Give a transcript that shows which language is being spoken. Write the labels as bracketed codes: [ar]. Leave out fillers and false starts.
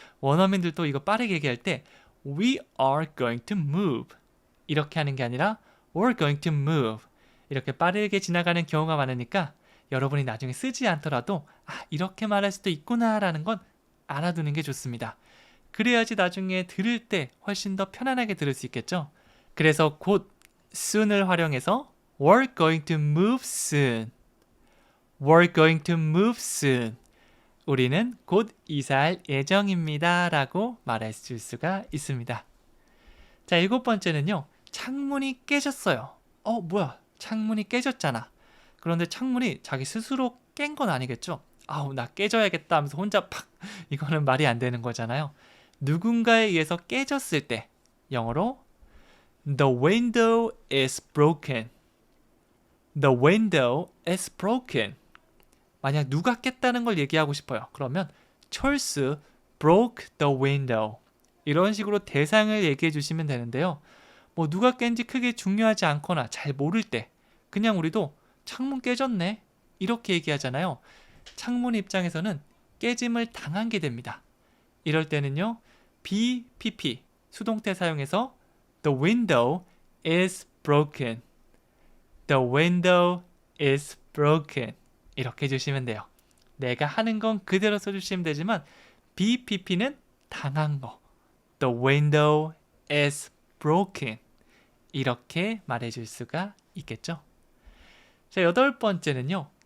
[ko] 원어민들도 이거 빠르게 얘기할 때 [en] we are going to move [ko] 이렇게 하는 게 아니라 [en] we're going to move [ko] 이렇게 빠르게 지나가는 경우가 많으니까 여러분이 나중에 쓰지 않더라도 이렇게 말할 수도 있구나 라는 건 알아두는 게 좋습니다. 그래야지 나중에 들을 때 훨씬 더 편안하게 들을 수 있겠죠. 그래서 곧 [en] soon을 활용해서 we're going to move soon. We're going to move soon. [ko] 우리는 곧 이사할 예정입니다 라고 말할 수가 있습니다. 자, 일곱 번째는요. 창문이 깨졌어요. 뭐야? 창문이 깨졌잖아. 그런데 창문이 자기 스스로 깬 건 아니겠죠? 나 깨져야겠다 하면서 혼자 팍! 이거는 말이 안 되는 거잖아요. 누군가에 의해서 깨졌을 때 영어로 [en] The window is broken. The window is broken. [ko] 만약 누가 깼다는 걸 얘기하고 싶어요. 그러면 [en] 찰스 broke the window. [ko] 이런 식으로 대상을 얘기해 주시면 되는데요. 누가 깬지 크게 중요하지 않거나 잘 모를 때 그냥 우리도 창문 깨졌네 이렇게 얘기하잖아요. 창문 입장에서는 깨짐을 당한 게 됩니다. 이럴 때는요. [en] BPP [ko] 수동태 사용해서 [en] The window is broken. The window is broken. [ko] 이렇게 해주시면 돼요. 내가 하는 건 그대로 써주시면 되지만 BPP는 당한 거. [en] The window is broken. [ko] 이렇게 말해줄 수가 있겠죠. 자, 여덟 번째는요.